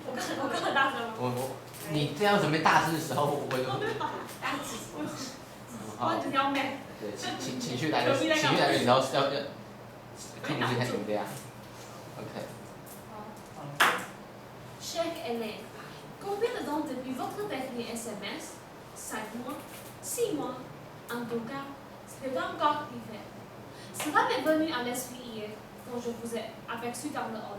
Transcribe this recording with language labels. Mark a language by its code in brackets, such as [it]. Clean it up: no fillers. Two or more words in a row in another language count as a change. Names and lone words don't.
[zh] 我刚很大声吗？你这样准备大事的时候，我会我只要妹。对情绪来的时候要控制一下音量。OK。 [fr] Chère Hélène, combien de temps depuis votre dernier SMS? 5 mois? 6 mois? En tout cas, c'est encore l'hiver. Cela m'est venu à l'esprit hier, quand je vous ai aperçu dans le hall.